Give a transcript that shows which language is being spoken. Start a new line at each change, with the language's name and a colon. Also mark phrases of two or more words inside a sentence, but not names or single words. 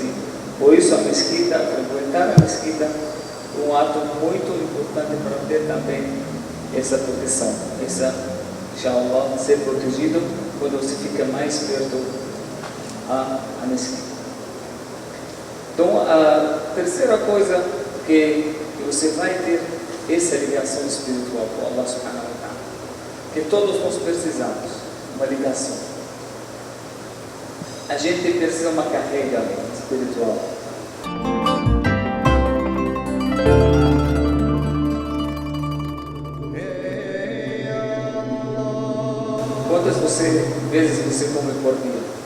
Portuguese: E por isso a mesquita, frequentar a mesquita, é um ato muito importante para ter também essa proteção, inshallah, ser protegido quando você fica mais perto a mesquita. Então, a terceira coisa que você vai ter essa ligação espiritual com Allah
Arabic: سبحانه وتعالى,
Portuguese: que todos nós precisamos, uma ligação. a gente precisa de uma carreira espiritual. Quantas vezes você come por dia?